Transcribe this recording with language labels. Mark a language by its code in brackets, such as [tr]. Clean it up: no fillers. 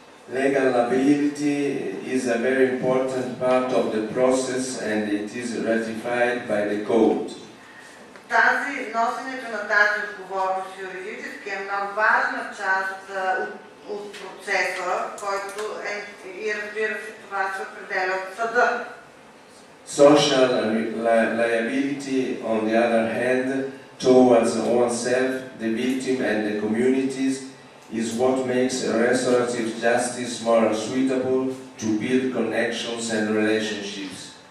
[en] Legal liability is a very important part of the process and it is ratified by the code. [bg] Носенето на тази отговорност юридически е много важна част от процеса, който и разбира се това се определя от съда. [en] Social liability, on the other hand, towards oneself, the victim and the communities, is what makes restorative justice more suitable to build connections and relationships.